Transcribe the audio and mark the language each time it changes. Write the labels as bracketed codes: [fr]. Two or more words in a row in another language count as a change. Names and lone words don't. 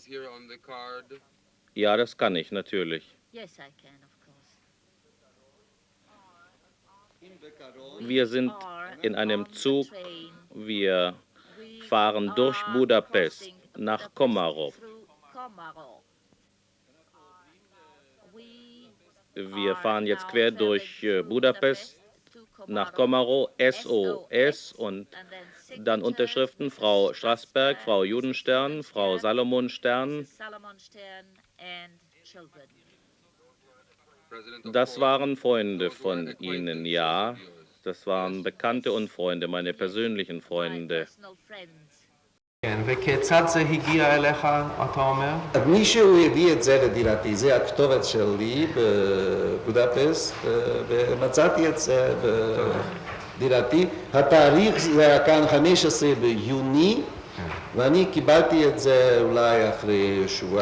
[de] Ja, das kann ich natürlich. [en] Yes, I can, of course. [de] Wir sind in einem Zug. Wir fahren durch Budapest nach Komarov. Wir fahren jetzt quer durch Budapest nach Komarov, SOS und dann Unterschriften Frau Strassberg, Frau Judenstern, Frau Salomon-Stern. Das waren Freunde von Ihnen, ja. Das waren Bekannte und Freunde, meine persönlichen Freunde. [he] כן, וכיצד זה הגיע אליך, אתה אומר? מישהו הביא את זה לדירתי, זה הכתובת שלי בבודפסט, ומצאתי את זה בדירתי. התאריך זה היה כאן 15 ביוני, ואני קיבלתי את זה אולי אחרי שבוע.